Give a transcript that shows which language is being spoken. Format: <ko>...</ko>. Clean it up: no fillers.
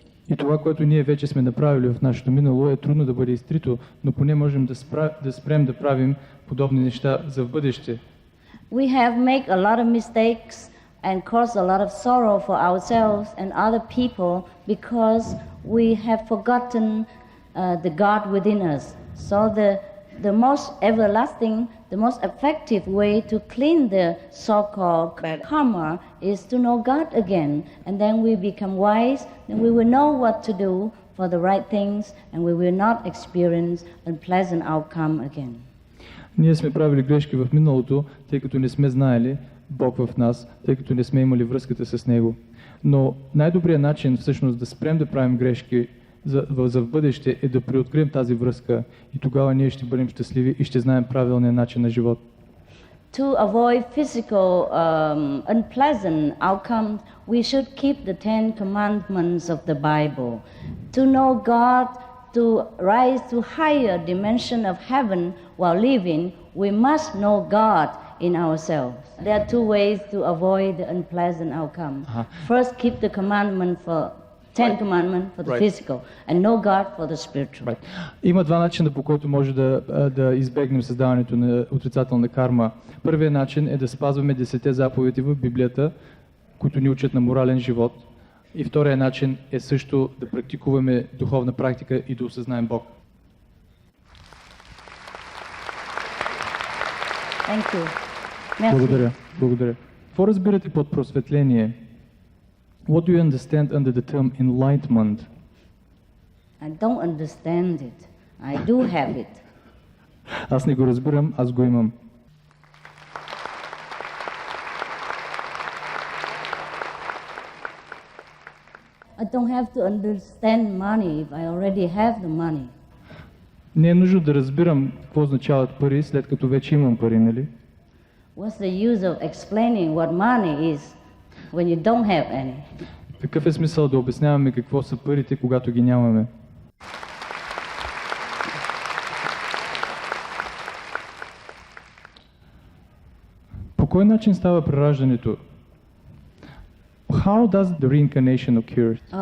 <bg>И това, което ние вече сме направили в нашето минало, е трудно да бъде изтрито, но поне можем да спрем да правим подобни неща за в бъдеще.</bg> <en>We have made a lot of mistakes and caused a lot of sorrow for ourselves and other people because we have forgotten the God within us. So the most everlasting, the most effective way to clean the so-called bad karma is to know God again, and then we become wise, and we will know what to do for the right things, and we will not experience unpleasant outcome again.</en> <bg>Ние сме правили грешки в миналото, тъй като не сме знаели Бог в нас, тъй като не сме имали връзката с Него. Но най-добрият начин всъщност да спрем да правим грешки за в бъдеще е да преоткрием тази връзка и тогава ние ще бъдем щастливи и ще знаем правилния начин на живот.</bg> <en>To avoid physical unpleasant outcomes, we should keep the 10 commandments of the Bible. To know God, to rise to higher dimension of heaven while living, we must know God in ourselves. There are two ways to avoid the unpleasant outcome. First, keep the commandment for 10 commandments for the physical, and know God for the spiritual.</en> <bg>Има два начина, по който може да избегнем създаването на отрицателна карма. Първият начин е да спазваме 10 заповеди в Библията, които ни учат на морален живот. И вторият начин е също да практикуваме духовна практика и да осъзнаем Бог.</bg> <en>Thank you.</en> <fr>Merci.</fr> <bg>Благодаря. Какво разбирате под просветление?</bg> <en>What do you understand under the term enlightenment? I don't understand it. I do have it.</en> <bg>Аз не го разбирам, аз го имам.</bg> <en>I don't have to understand money if I already have the money.</en> <bg>Не е нужно да разбирам какво означават пари, след като вече имам пари, нали?</bg> <en>What's the use of explaining what money is when you don't have any?</en> <bg>Какъв е смисъл да обясняваме какво са парите, когато ги нямаме? По кой начин става прераждането?</bg> <en>How does the reincarnation occur?</en>